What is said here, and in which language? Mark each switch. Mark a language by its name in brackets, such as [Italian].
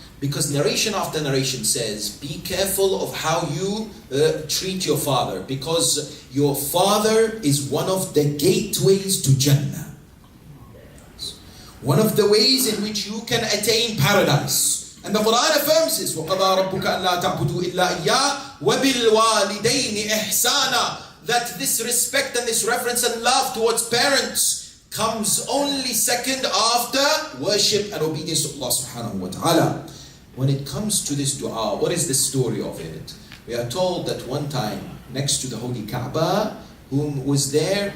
[English] Because narration after narration says, be careful of how you treat your father, because your father is one of the gateways to Jannah. One of the ways in which you can attain paradise. And the Quran affirms this, [Arabic] وَقَضَى رَبُّكَ أَلَّا تَعْبُدُوا إِلَّا إِيَّاهُ وَبِالْوَالِدَيْنِ إِحْسَانًا. [English] That this respect and this reverence and love towards parents comes only second after worship and obedience to Allah subhanahu wa ta'ala. When it comes to this dua, what is the story of it? We are told that one time, next to the Holy Kaaba, whom was there?